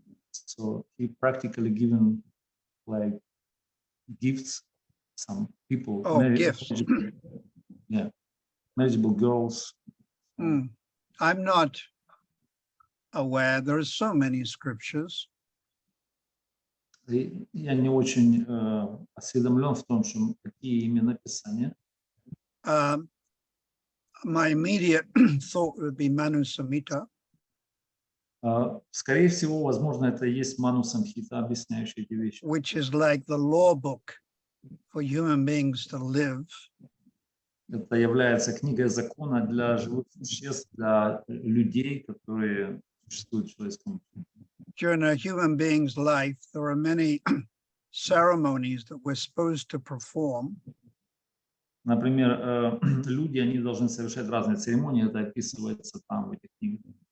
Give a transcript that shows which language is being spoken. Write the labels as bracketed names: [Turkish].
[English] So he practically given like gifts some people. Oh, gifts. Yeah, marriageable girls. I'm not aware. There are so many scriptures. [Russian] Я не очень осведомлен в том, что какие именно писания. [English] My immediate thought would be Manu Samhita. [Russian] Скорее всего, возможно, это и есть Ману Самхита, объясняющая эти вещи. [English] Which is like the law book for human beings to live. [Russian] Это является книгой закона для живых существ, для людей, которые существуют в человеческом мире. [English] During a human being's life, there are many ceremonies that we're supposed to perform. [Russian] Например, люди, они должны совершать разные церемонии, это описывается там в этих книгах.